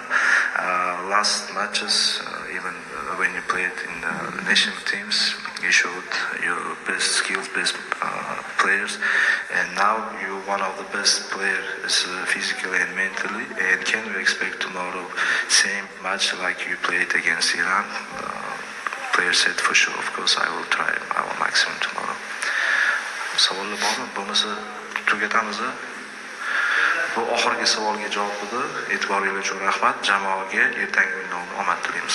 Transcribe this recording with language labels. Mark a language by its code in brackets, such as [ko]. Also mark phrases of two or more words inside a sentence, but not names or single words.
[en] Last matches, even when you played in the national teams, you showed your best skills, best players, and now you're one of the best players physically and mentally. And can we expect tomorrow same match like you played against Iran? Player said for sure, of course, I will try our maximum tomorrow. [uz] Savollar bormi? Bo'lmasa tugatamiz. Bu oxirgi savolga javob edi. E'tiboringiz uchun rahmat. Jamoaga ertangi o'yinda omad tilaymiz.